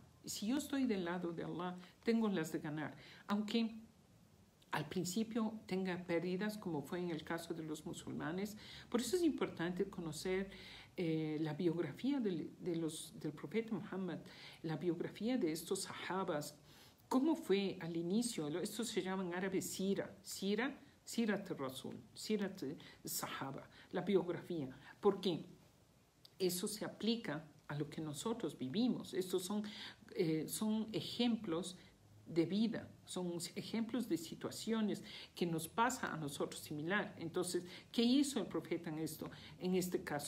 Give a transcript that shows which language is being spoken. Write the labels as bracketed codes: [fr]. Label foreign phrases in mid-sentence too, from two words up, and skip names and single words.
[es] Y si yo estoy del lado de Allah, tengo las de ganar. Aunque al principio tenga pérdidas, como fue en el caso de los musulmanes. Por eso es importante conocer la biografía del profeta Muhammad, la biografía de estos sahabas, cómo fue al inicio. Esto se llama en árabe [ar] سيرة، سيرة الرسول، سيرة الصحابة, [es] la biografía. ¿Por qué? Eso se aplica a lo que nosotros vivimos. Estos son ejemplos de vida, son ejemplos de situaciones que nos pasa a nosotros similar. Entonces, ¿qué hizo el profeta en este caso?